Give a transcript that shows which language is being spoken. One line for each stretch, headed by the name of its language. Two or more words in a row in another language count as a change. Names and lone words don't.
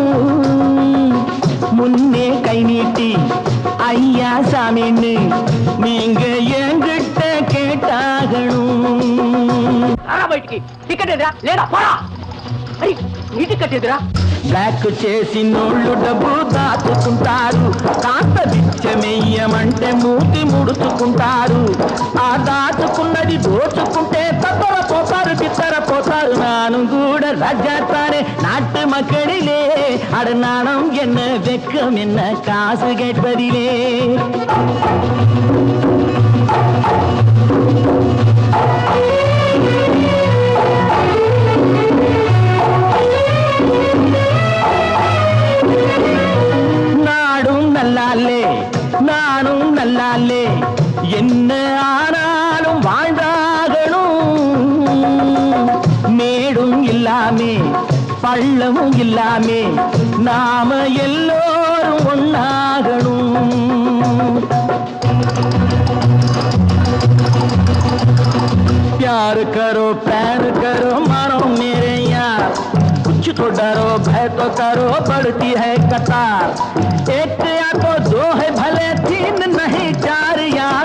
Tamil: முன்னே கை நீட்டி ஐயா சாமின்னு நீங்க என்கிட்ட கேட்டாகணும்.
Telugu: టికెట్ ఎదురా లేదా పోరా నీ టికెట్ ఎదురా. బ్లాక్ చేసి నోళ్ళు డబ్బు దాచుకుంటారు, కాస్త బిచ్చమెయ్యమంటే మూతి ముడుచుకుంటారు. ఆ దాచుకున్నది దోచుకుంటే తప్పర పోతారు చిత్తర పోతారు.
Tamil: நானும் கூட ராஜாத்தானே நாட்டு மக்களிலே, அட நாணம் என்ன வெக்கம் என்ன காசு கேட்பதிலே. நாடும் நல்லாலே நானும் நல்லாலே என்ன ஆனாலும் வாழ்ந்தாகணும். மேடும் இல்லாமே பள்ளமும் இல்லாமே நாம எல்லோரும் ஒன்னாகணும்.
Hindi: प्यार करो प्यार करो मानो मेरे यार, कुछ तो डरो भय तो करो बढ़ती है कतार. एक या तो दो है भले तीन नहीं चार यार.